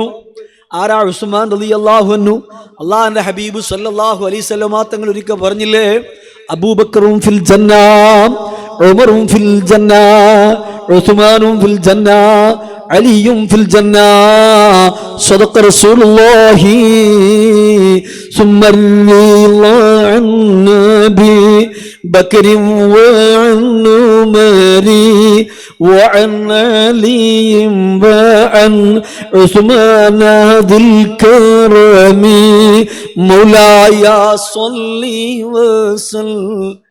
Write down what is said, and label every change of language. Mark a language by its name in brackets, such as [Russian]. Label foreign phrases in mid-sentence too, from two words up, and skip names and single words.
[Malayalam] ആരാ ഉസ്മാൻ [Arabic] رضي الله عنه? [Malayalam] അല്ലാഹുവിന്റെ ഹബീബ് [Arabic] صلى الله عليه وسلم [Malayalam] തങ്ങൾ ഒരിക്കൽ പറഞ്ഞില്ലേ, അബൂബക്കറും [Arabic] في الجنة, [Malayalam] ഉമറും [Arabic] في الجنة, [Malayalam] ഉസ്മാനും [Arabic] في الجنة, [Malayalam] അലിയും [Arabic] في الجنة. صدق رسول الله ثم عن نبي بكر وعن عمر وعن علي وعن عثمان ذي الكرم مولاي صل وسلم